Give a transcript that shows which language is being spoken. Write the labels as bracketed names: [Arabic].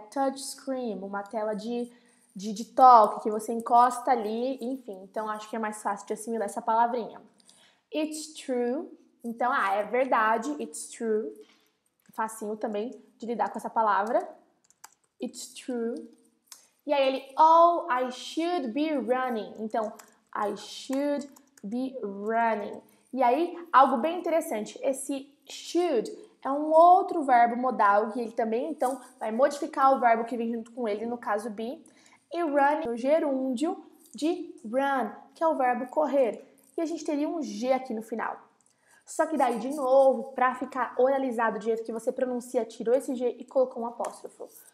[Portuguese] Touch screen, uma tela de toque, que você encosta ali, enfim. Então, acho que é mais fácil de assimilar essa palavrinha. [English] It's true. [Portuguese] Então, é verdade, [English] it's true. [Portuguese] Facinho também de lidar com essa palavra. [English] It's true. E aí ele, oh, I should be running. Então, I should be running. [Portuguese] E aí, algo bem interessante. Esse should é um outro verbo modal que ele também, então, vai modificar o verbo que vem junto com ele, no caso be. E running, o gerúndio de run, que é o verbo correr. E a gente teria um G aqui no final. Só que daí, de novo, para ficar oralizado do jeito que você pronuncia, tirou esse G e colocou um apóstrofo.